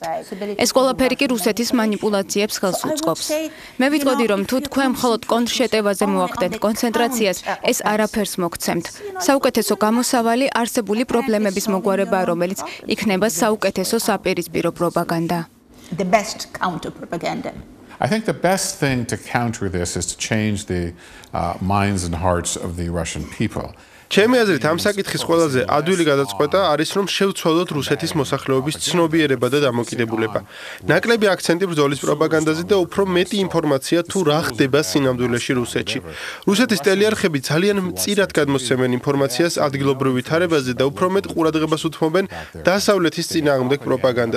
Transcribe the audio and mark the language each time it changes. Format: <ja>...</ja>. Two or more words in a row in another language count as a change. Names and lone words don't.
<ka>ეს ყველაფერი კი რუსეთის манипуляციებს ხელს უწყობს. მე ვიტყოდი, რომ თუ თქვენ მხოლოდ კონტრშეტევაზე მოახდენთ კონცენტრაციას, ეს არაფერს მოგცემთ. საუკეთესო გამოსავალი არსებული პრობლემების მოგვარებაა, რომელიც იქნება საუკეთესო საპირისპირო პროპაგანდა.</ka> <en>The best counter propaganda. I think the best thing to counter this is to change the minds and hearts of the Russian people.</en> <ka>ჩემი აზრით, ამ საკითხის ყველაზე ადვილი გადაწყვეტა არის, რომ შევცვალოთ რუსეთის მოსახლეობის ცნობიერება და დამოკიდებულება. ნაკლები აქცენტი ბრძოლის პროპაგანდაზე და უფრო მეტი ინფორმაცია თუ რა ხდება სინამდვილეში რუსეთში. რუსეთის ტელეარხები ძალიან მწირად გადმოსცემენ ინფორმაციას ადგილობრივ ვითარებაზე და უფრო მეტ ყურადღებას უთმობენ დასავლეთის წინააღმდეგ პროპაგანდას.</ka>